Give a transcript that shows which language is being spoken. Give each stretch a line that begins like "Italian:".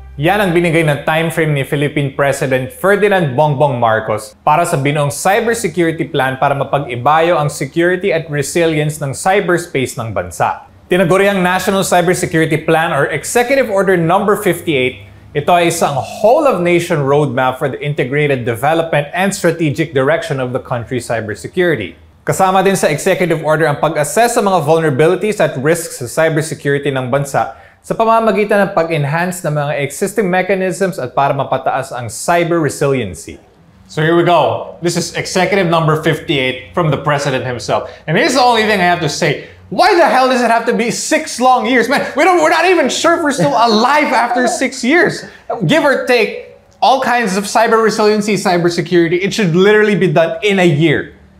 Filipino: Yan ang binigay ng time frame ni Philippine President Ferdinand Bongbong Marcos para sa binuong cybersecurity plan para mapag-ibayo ang security at resilience ng cyberspace ng bansa. Tinaguriang National Cybersecurity Plan or Executive Order No.
English: 58,
Filipino: ito ay isang
English: whole-of-nation roadmap for the integrated development and strategic direction of the country's cybersecurity.
Filipino: Kasama din sa Executive Order ang pag-assess sa mga vulnerabilities at risks sa cybersecurity ng bansa sa pamamagitan ng pag-enhance ng mga existing mechanisms at para mapataas ang cyber resiliency.
English: So here we go. This is Executive No. 58 from the President himself. And here's the only thing I have to say. Why the hell does it have to be 6 long years? Man, we're not even sure if we're still alive after 6 years. Give or take, all kinds of cyber resiliency, cybersecurity, it should literally be done in a year.